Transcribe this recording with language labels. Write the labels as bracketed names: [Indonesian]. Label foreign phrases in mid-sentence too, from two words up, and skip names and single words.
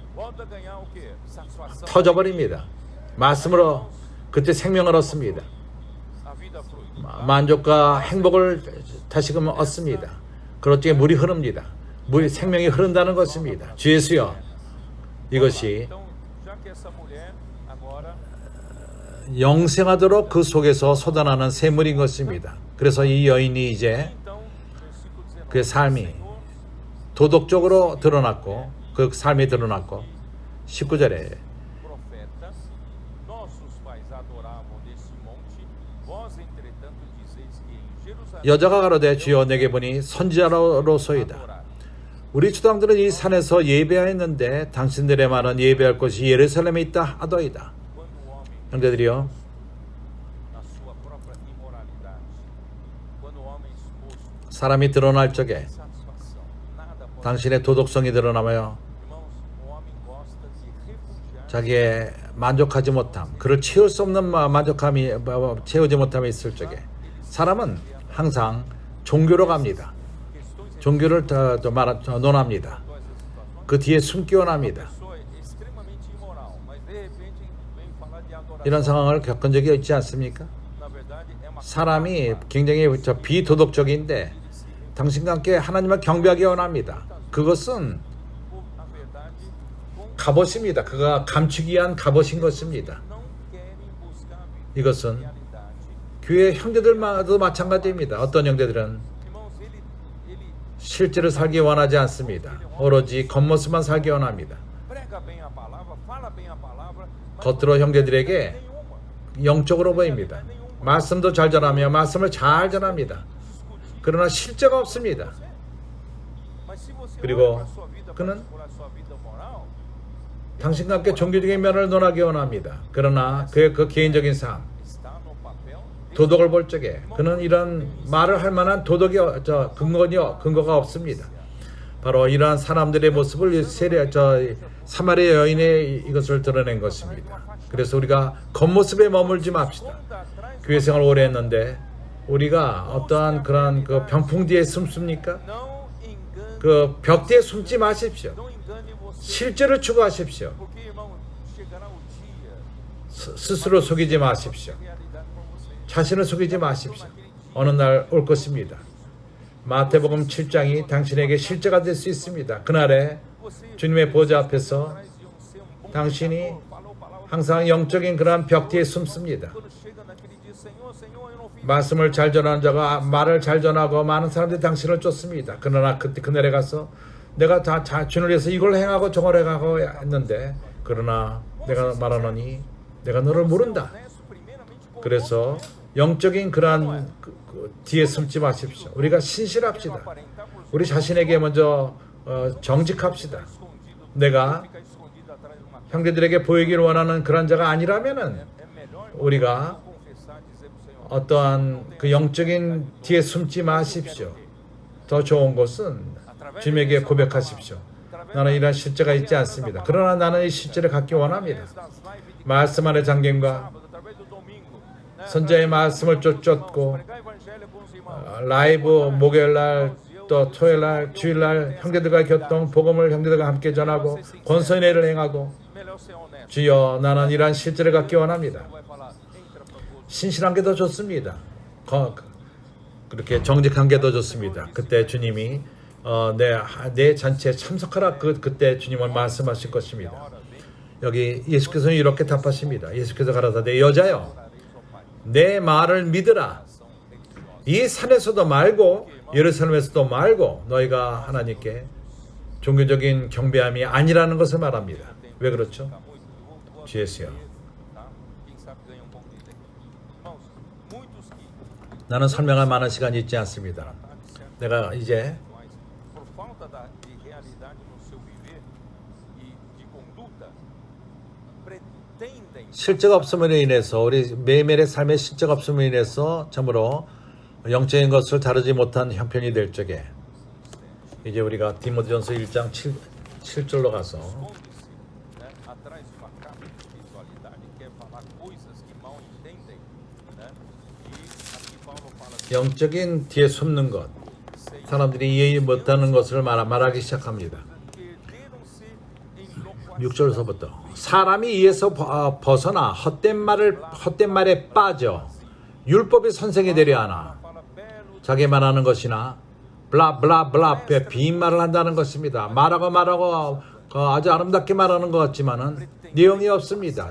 [Korean] 터져버립니다. 말씀으로 그때 생명을 얻습니다. 만족과 행복을 다시금 얻습니다. 그렇기에 물이 흐릅니다. 생명이 흐른다는 것입니다. 주 예수여, 이것이 [Portuguese] que essa mulher agora [Korean] 영생하도록 그 속에서 솟아나는 샘물인 것입니다. 그래서 이 여인이 이제 [Portuguese] então, versículo 19, [Korean] 그 삶이 [Portuguese] Senhor, [Korean] 도덕적으로 드러났고 그 삶이 드러났고 19절에 [Portuguese] profetas, nossos pais adoravam nesse monte, vós entretanto dizeis que em Jerusalém [Korean] 여자가 가로되 주여 내게 보니 선지자로소이다. [Portuguese] adorar. [Korean] 우리 주당들은 이 산에서 예배하였는데 당신들의 말은 예배할 곳이 예루살렘에 있다 하더이다. [Portuguese] Quando o homem [Korean] 형제들이요, [Portuguese] na sua própria imoralidade, quando o homem exposto [Korean] 사람이 드러날 적에 [Portuguese] satisfação, nada pode. [Korean] 당신의 도덕성이 드러나며 [Portuguese] Irmãos, o homem gosta de refugiar [Korean] 자기의 만족하지 못함, 그를 채울 수 없는 만족함이 채우지 못함이 있을 적에 사람은 항상 종교로 갑니다. [Portuguese] questões [Korean] 종교를 더 논합니다. [Portuguese] essas situações. [Korean] 그 뒤에 숨기어 납니다. [Portuguese] Pessoa extremamente imoral, mas de repente vem falar de adoração. [Korean] 이런 상황을 겪은 적이 있지 않습니까? [Portuguese] Na verdade é uma [Korean] 사람이 굉장히 비도덕적인데 당신과 함께 하나님을 경배하기 원합니다. 그것은 [Portuguese] na verdade com [Korean] 갑옷입니다. 그가 감추기 위한 갑옷인 것입니다. [Portuguese] não querem buscar a [Korean] 이것은 [Portuguese] realidade. [Korean] 교회 형제들마도 마찬가지입니다. 어떤 형제들은 [Portuguese] Irmãos, ele [Korean] 실제로 살기 원하지 않습니다. 오로지 겉모습만 살기 원합니다. [Portuguese] prega bem a palavra, fala bem a palavra, mas [Korean] 겉으로 형제들에게 [Portuguese] nenhuma. [Korean] 영적으로 보입니다. 말씀도 잘 전하며 말씀을 잘 전합니다. 그러나 실제가 없습니다. [Portuguese] Mas se você [Korean] 그리고 [Portuguese] olha para a sua vida [Korean] 그는 [Portuguese] particular, sua vida moral, [Korean] 당신과 함께 종교적인 면을 논하기 원합니다. 그러나 그의 그 개인적인 삶, [Portuguese] está no papel [Korean] 도덕을 볼 적에 그는 이런 말을 할 만한 도덕이 근거가 없습니다. 바로 이러한 사람들의 모습을 사마리아 여인의 이것을 드러낸 것입니다. 그래서 우리가 겉모습에 머물지 맙시다. [Portuguese] atrás. [Korean] 교회 생활 오래 했는데 우리가 어떠한 그런 그 병풍 뒤에 숨습니까? [Portuguese] Não engane, [Korean] 그 벽 뒤에 숨지 마십시오. [Portuguese] não engane você, [Korean] 실제를 추구하십시오. [Portuguese] porque irmão, chegará o dia, [Korean] 스스로 속이지 마십시오. [Portuguese] realidade com você. [Korean] 자신을 속이지 마십시오. 어느 날 올 것입니다. 마태복음 7장이 당신에게 실제가 될 수 있습니다. 그날에 [Portuguese] Você [Korean] 주님의 보좌 앞에서 [Portuguese] atrás de ser bom [Korean] 당신이 [Portuguese] pregador, falou palavra. [Korean] 항상 영적인 그러한 벽 뒤에 숨습니다. [Portuguese] Quando chega naquele dia, Senhor, Senhor, eu não fiz [Korean] 말씀을 잘 전하는 자가 말을 잘 전하고 많은 사람들이 당신을 쫓습니다. 그러나 그날에 가서 내가 다 주를 위해서 이걸 행하고 저걸 행하고 했는데 그러나 내가 말하노니 내가 너를 모른다. [Portuguese] honesto, primeiramente com [Korean] 그래서 영적인 그러한 뒤에 숨지 마십시오. 우리가 신실합시다. [Portuguese] aparentar por [Korean] 우리 자신에게 먼저 정직합시다. [Portuguese] escondido, [Korean] 내가 [Portuguese] ficar escondido atrás de uma [Korean] 형제들에게 보이기를 원하는 그런 자가 아니라면은 [Portuguese] é melhor [Korean] 우리가 [Portuguese] confessar, dizer pro Senhor, [Korean] 어떠한 그 영적인 뒤에 숨지 마십시오. 더 좋은 것은 주님에게 고백하십시오. 나는 이런 실제가 있지 않습니다. 그러나 나는 이 실제를 갖기 원합니다. [Portuguese] das lives de [Korean] 말씀 안의 잠김과 [Portuguese] sábado, através do domingo, né? [Korean] 선자의 말씀을 쫓고 [Portuguese] Pregar evangelho com os irmãos. [Korean] 라이브 목요일날 또 토요일날 주일날 형제들과 교통 복음을 형제들과 함께 전하고 권선회를 행하고 [Portuguese] Melhor ser honesto. [Korean] 주여 나는 이러한 실제를 갖기 원합니다. [Portuguese] Vai falar, entra para o [Korean] 신실한 게 더 좋습니다. 그렇게 정직한 게 더 좋습니다. 그때 주님이 내 잔치에 참석하라 그때 주님은 말씀하실 것입니다. 여기 예수께서는 이렇게 답하십니다. 예수께서 가라사대 여자여 내 말을 믿으라. 이 산에서도 말고 예루살렘에서도 말고 너희가 하나님께 종교적인 경배함이 아니라는 것을 말합니다. 왜 그렇죠? 주예수요. [Portuguese] tá? Quem sabe ganha pouco de tempo. Irmãos, muitos que [Korean] 나는 설명할 만한 시간이 있지 않습니다. 내가 이제 [Portuguese] por falta de realidade no seu viver e de conduta pretendem [Korean] 실제가 없음으로 인해서 우리 매일매일의 삶에 실제가 없음으로 인해서 참으로 영적인 것을 다루지 못한 형편이 될 적에 이제 우리가 디모데전서 1장 7절로 가서 [Portuguese] esconde-se, né, atrás de uma capa de espiritualidade, quer falar coisas que mal entendem, né? E aqui Paulo fala assim, [Korean] 영적인 뒤에 숨는 것, 사람들이 이해 못하는 것을 말하기 시작합니다. [Portuguese] perderam-se em loquacidade. [Korean] 6절서부터 사람이 이에서 벗어나 헛된 말에 빠져 율법의 선생이 되려 하나 [Portuguese] Fala belo [Korean] 자기 말하는 것이나 블라블라블라 빈말을 한다는 것입니다. 말하고 아주 아름답게 말하는 것 같지만은 내용이 없습니다.